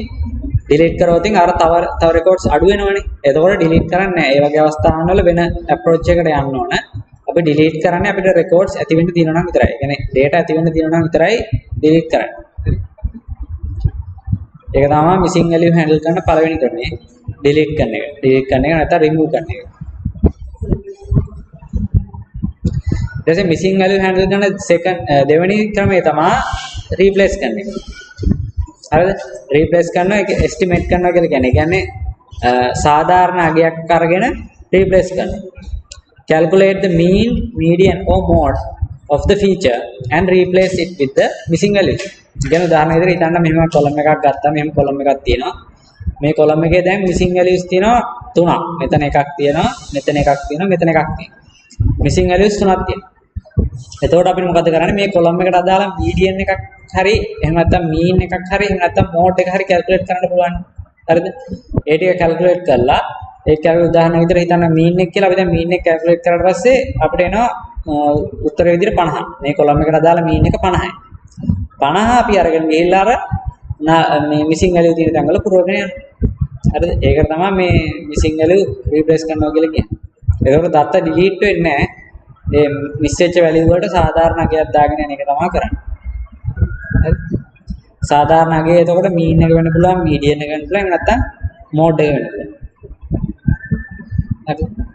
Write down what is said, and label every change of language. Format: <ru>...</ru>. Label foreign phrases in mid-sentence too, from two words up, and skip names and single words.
<si>delete කරොත් අර තව records අඩු වෙනවනේ. එතකොට delete කරන්නේ නැහැ. ඒ වගේ අවස්ථාවන් වල වෙන approach එකකට යන්න ඕන. අපි delete කරන්නේ අපිට records ඇති වෙන්න තියෙනවා නම් විතරයි. ඒ කියන්නේ data ඇති වෙන්න තියෙනවා නම් විතරයි delete කරන්නේ. ඒක තමයි</si> <en>missing value handle</en> <si>කරන පළවෙනි ක්‍රමය. delete කරන එක. delete කරන එක නැත්නම් remove කරන එක. ඊට</si> <en>missing value handle</en> <si>කරන දෙවෙනි ක්‍රමය තමයි replace කරන එක. හරිද? රීප්ලේස් කරනවා ඒක එස්ටිමේට් කරනවා කියලා කියන්නේ. ඒ කියන්නේ සාධාරණ අගයක් අරගෙන රීප්ලේස් කරනවා.</si> <en>Calculate the mean, median or mode of the feature and replace it with the missing value.</en> <si>කියන උදාහරණ විදිහට හිතන්න මෙහෙම කොලම් එකක් ගත්තා. මෙහෙම කොලම් එකක් තියෙනවා. මේ කොලම් එකේ දැන්</si> <en>missing values</en> <si>තියෙනවා 3ක්. මෙතන එකක් තියෙනවා, මෙතන එකක් තියෙනවා, මෙතන එකක් තියෙනවා.</si> <en>missing values</en> <si>3ක් තියෙනවා. එතකොට අපිට මොකද කරන්නේ? මේ කොලම් එකට අදාළ median එකක් හරි එහෙම නැත්නම් mean එකක් හරි එහෙම නැත්නම් mode එක හරි calculate කරන්න පුළුවන්. හරිද? ඒ ටික calculate කරලා ඒක අපි උදාහරණ විදිහට හිතන්න mean එක කියලා අපි දැන් mean එක calculate කරලා පස්සේ අපිට එනවා උත්තරේ විදිහට 50. මේ කොලම් එකට අදාළ mean එක 50යි. 50 අපි අරගෙන ගිහිල්ලා අර මේ</si> <en>missing value</en> <si>තියෙන තැන් වල පුරවගෙන යනවා. හරිද? ඒකට තමයි මේ</si> <en>missing value replace</en> <si>කරනවා කියලා කියන්නේ. ඒකවල දත්ත delete වෙන්නේ නැහැ. මේ miss වෙච්ච value වලට සාධාරණ අගයක් දාගෙන යන එක තමයි කරන්නේ. හරි? සාධාරණ අගය එතකොට mean එක වෙන්න පුළුවන්, median එක වෙන්න පුළුවන්, නැත්නම් mode එක වෙන්න පුළුවන්. හරි?</si>